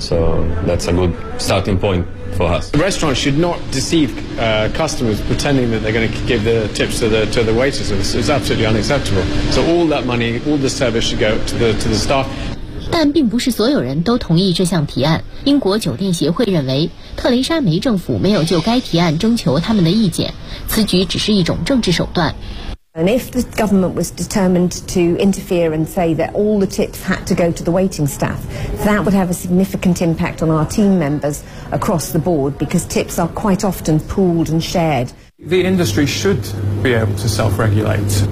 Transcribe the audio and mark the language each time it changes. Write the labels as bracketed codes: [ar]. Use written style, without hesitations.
[en] So that's a good starting point for us. Restaurants should not deceive customers, pretending that they're going to give the tips to the waiters. It's absolutely unacceptable. So all that money, all the service should go to the staff. [zh] 但并不是所有人都同意这项提案。英国酒店协会认为，特蕾莎梅政府没有就该提案征求他们的意见，此举只是一种政治手段。 [en] And if the government was determined to interfere and say that all the tips had to go to the waiting staff, that would have a significant impact on our team members across the board because tips are quite often pooled and shared. The industry should be able to self-regulate.